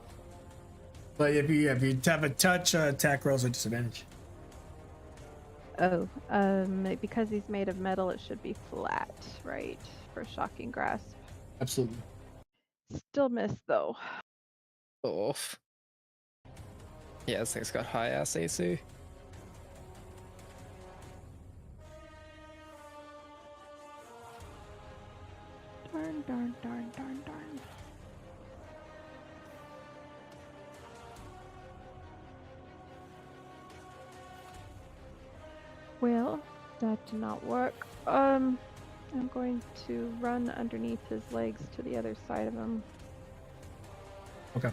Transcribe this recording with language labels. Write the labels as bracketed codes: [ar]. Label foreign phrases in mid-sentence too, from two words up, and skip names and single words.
[en] But if you have a touch, attack rolls at disadvantage. Oh, because he's made of metal, it should be flat, right? For shocking grasp. Absolutely. Still miss though. Oof. Yeah, this thing's got high ass AC. Darn, darn, darn, darn, darn. Well, that did not work. I'm going to run underneath his legs to the other side of him. Okay.